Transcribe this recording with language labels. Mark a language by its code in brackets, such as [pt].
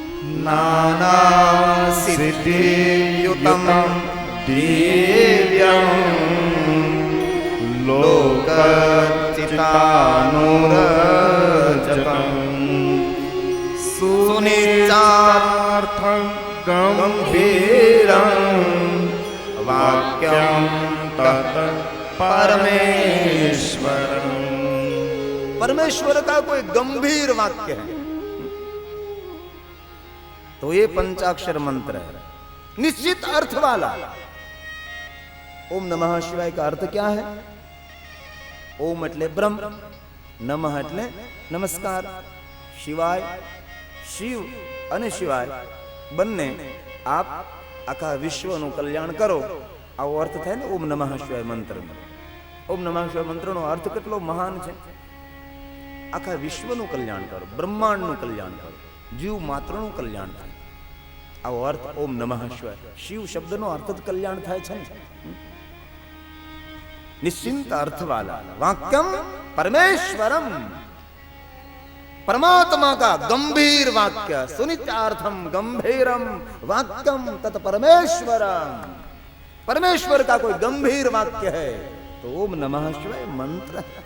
[sa] नाना सिद्धि युतम दिव्यं लोकचितानुरजतं सुनिचार्थं गंभीरं वाक्यं तत् परमेश्वरं. [hi] परमेश्वर का कोई गंभीर वाक्य है तो ये पंचाक्षर मंत्र है, निश्चित अर्थ वाला. ओम नमः शिवाय का अर्थ क्या है? [gu] ओम એટલે બ્રહ્મ, નમઃ એટલે નમસ્કાર, શિવાય શિવ અને શિવાય બંને આપ આખા વિશ્વનું કલ્યાણ કરો, આવો અર્થ થાય ને ઓમ નમઃ શિવાય મંત્રનો. ઓમ નમઃ શિવાય મંત્રનો અર્થ કેટલો મહાન છે. આખા વિશ્વનું કલ્યાણ કરો, બ્રહ્માંડનું કલ્યાણ કરો, જીવ માત્રનું કલ્યાણ થાય, આવો અર્થ ઓમ નમઃ શિવાય. શિવ શબ્દનો અર્થ જ કલ્યાણ થાય છે. [hi] निश्चिंत अर्थ वाला [sa] वाक्यम परमेश्वरम, [hi] परमात्मा का गंभीर वाक्य. [sa] सुनित्यार्थम गंभीरम वाक्यम तत् परमेश्वरम. [hi] परमेश्वर का कोई गंभीर वाक्य है तो ओम नमः शिवाय मंत्र.